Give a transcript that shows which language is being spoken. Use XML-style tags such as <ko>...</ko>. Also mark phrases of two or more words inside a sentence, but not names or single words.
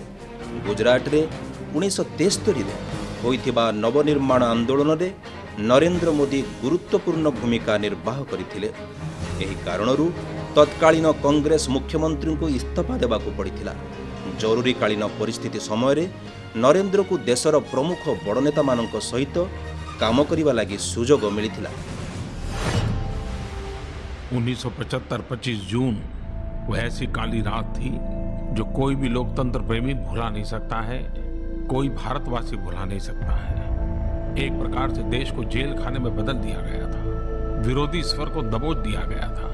<or>ଗୁଜରାଟରେ 1973ରେ ହୋଇଥିବା ନବନିର୍ମାଣ ଆନ୍ଦୋଳନରେ ନରେନ୍ଦ୍ର ମୋଦି ଗୁରୁତ୍ୱପୂର୍ଣ୍ଣ ଭୂମିକା ନିର୍ବାହ କରିଥିଲେ। ଏହି କାରଣରୁ ତତ୍କାଳୀନ କଂଗ୍ରେସ ମୁଖ୍ୟମନ୍ତ୍ରୀଙ୍କୁ ଇସ୍ତଫା ଦେବାକୁ ପଡ଼ିଥିଲା। ଜରୁରୀକାଳୀନ ପରିସ୍ଥିତି ସମୟରେ ନରେନ୍ଦ୍ରକୁ ଦେଶର ପ୍ରମୁଖ ବଡ଼ ନେତାମାନଙ୍କ ସହିତ କାମ କରିବା ଲାଗି ସୁଯୋଗ ମିଳିଥିଲା।</or> <hi>1975 25 जून वो ऐसी काली रात थी जो कोई भी लोकतंत्र प्रेमी भुला नहीं सकता है, कोई भारतवासी भुला नहीं सकता है। एक प्रकार से देश को जेल खाने में बदल दिया गया था, विरोधी स्वर को दबोच दिया गया था।</hi>